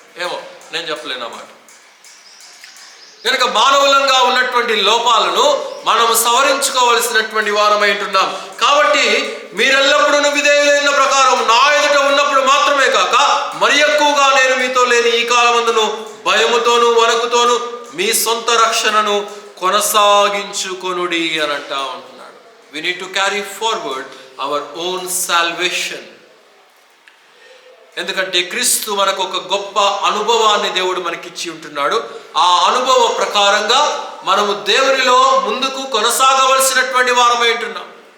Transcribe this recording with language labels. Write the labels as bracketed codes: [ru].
[te] ఏమో, నేను చెప్పలేను ఆ మాట. కనుక మానవులంగా ఉన్నటువంటి లోపాలను మనం సవరించుకోవలసినటువంటి వారమై ఉంటున్నాం. కాబట్టి మీరెల్లప్పుడూ విధేయులైన ప్రకారం నా ఎదుట ఉన్నప్పుడు మాత్రమే కాక మరి ఎక్కువగా నేను మీతో లేని ఈ కాలమందును భయముతోనూ వణకుతోనూ మీ సొంత రక్షణను కొనసాగించుకొనుడి అని అంటా ఉంటున్నాడు. [en] We need to carry forward our own salvation. [te] ఎందుకంటే క్రీస్తు మనకు ఒక గొప్ప అనుభవాన్ని దేవుడు మనకిచ్చి ఉంటున్నాడు. ఆ అనుభవ ప్రకారంగా మనము దేవునిలో ముందుకు కొనసాగవలసినటువంటి వారమై ఉంటున్నాం.